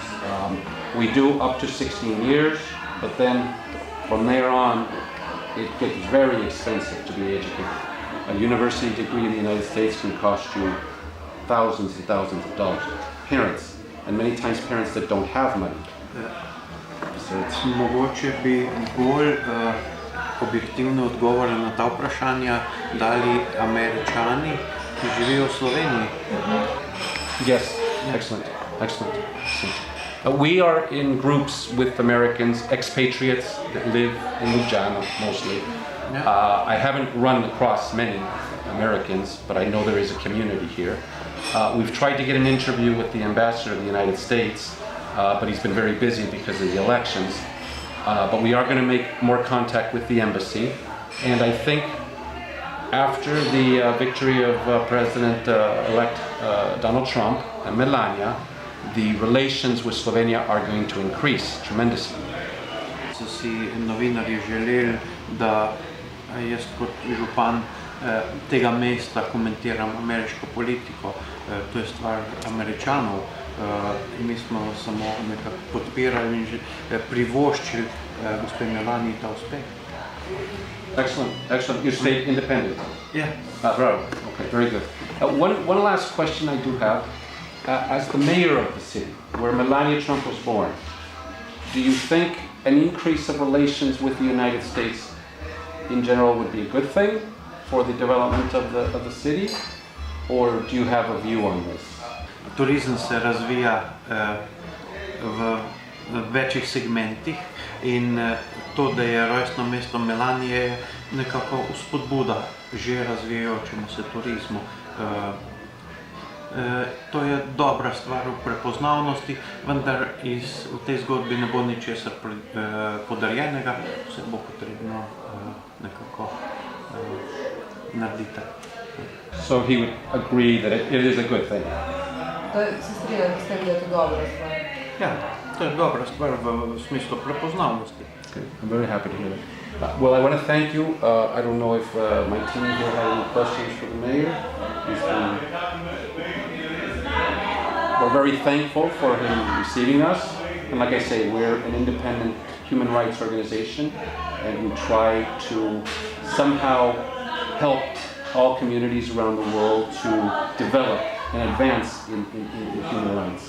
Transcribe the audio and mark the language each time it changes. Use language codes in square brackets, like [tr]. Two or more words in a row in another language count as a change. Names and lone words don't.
[en] We do up to 16 years, but then from there on, it gets very expensive to be educated. A university degree in the United States can cost you thousands and thousands of dollars. Parents, and many times parents that don't have money. [sl] Mogoče bi bolj objektivne odgovore na ta vprašanja dali Američani, ki živijo v Sloveniji. [en] Yes, excellent. Excellent. Excellent. We are in groups with Americans, expatriates that live in Ljubljana mostly. I haven't run across many Americans, but I know there is a community here. We've tried to get an interview with the ambassador of the United States, but he's been very busy because of the elections. But we are going to make more contact with the embassy, and I think after the victory of President-elect Donald Trump and Melania, the relations with Slovenia are going to increase tremendously. [sl] So si novinarji želeli, da jaz kot župan tega mesta komentiram ameriško politiko. To je stvar Američanov. Mi smo samo nekako podpirali in privoščili gospe Melaniji ta uspeh. [en] Excellent, excellent. You stayed independent? Yeah. Bravo. Okay, very good. One last question I do have. As the mayor of the city, where Melania Trump was born, do you think an increase of relations with the United States in general would be a good thing for the development of the city? Or do you have a view on this? [sl] Turizem se razvija v večjih segmentih in to, da je rojstno mesto Melanije, je nekako vzpodbuda že razvijajočemu se turizmu. To je dobra stvar v prepoznavnosti, vendar v tej zgodbi ne bo ničesar podarjenega, vse bo potrebno nekako narediti. [en] So he would agree that it is a good thing? [sl] Se strinjate s tem, da je to dobra stvar? Ja, to je dobra stvar v smislu prepoznavnosti. [en] Okay, I'm very happy to hear that. Well, I want to thank you. I don't know if my team here had any questions for the mayor. We're very thankful for him receiving us. And like I say, we're an independent human rights organization, and we try to somehow help all communities around the world to develop and advance in human rights.